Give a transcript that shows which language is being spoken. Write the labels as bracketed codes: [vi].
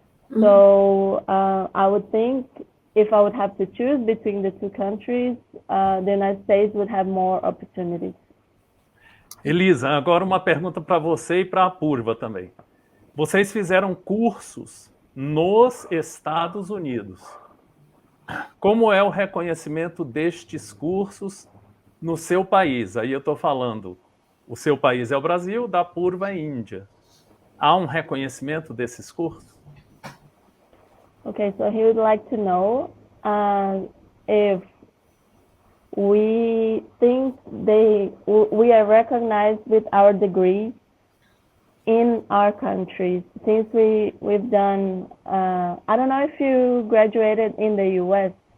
[en] So I would think if I would have to choose between the two countries, the United States would have more opportunities. [pt] Elisa, agora uma pergunta para você e para a Purva também. Vocês fizeram cursos nos Estados Unidos. Como é o reconhecimento destes cursos no seu país? Aí eu estou falando, o seu país é o Brasil, da Purva é a Índia. Há um reconhecimento desses cursos? [en] Okay, so he would like to know if we think we are recognized with our degree in our countries, since we've done, I don't know if you graduated in the US.